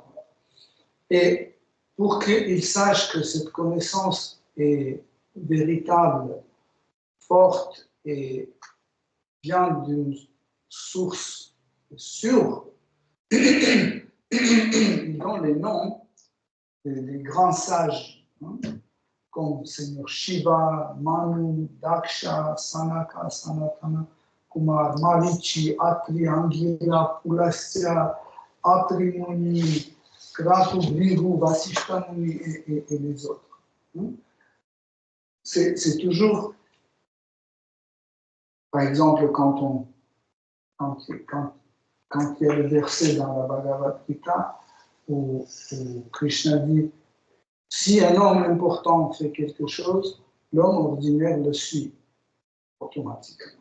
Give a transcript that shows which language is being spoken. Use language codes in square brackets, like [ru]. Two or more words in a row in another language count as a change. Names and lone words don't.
[fr] Et pour qu'il sache que cette connaissance est véritable, forte et vient d'une source sûre, il donne les noms des grands sages, hein, comme Seigneur Shiva, Manu, Daksha, Sanaka, Sanatana, Kumar, Marichi, Atri, Angira, Pulasya, Atri Muni, Kratu, Brihu, Vasishta Muni et les autres. C'est toujours, par exemple, quand il y a le verset dans la Bhagavad Gita où Krishna dit si un homme important fait quelque chose, l'homme ordinaire le suit automatiquement.